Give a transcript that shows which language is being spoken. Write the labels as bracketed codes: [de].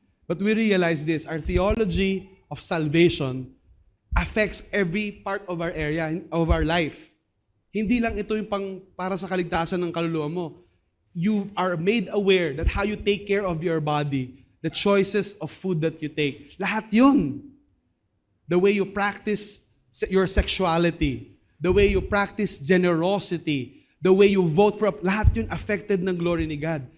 [en] But we realize this, our theology of salvation affects every part of our area, of our life. [tl] Hindi lang ito yung para sa kaligtasan ng kaluluwa mo. [en] You are made aware that how you take care of your body, the choices of food that you take, [tl] lahat yun. [en] The way you practice your sexuality, the way you practice generosity, the way you vote for, [tl] lahat yun [en] affected ng glory ni God.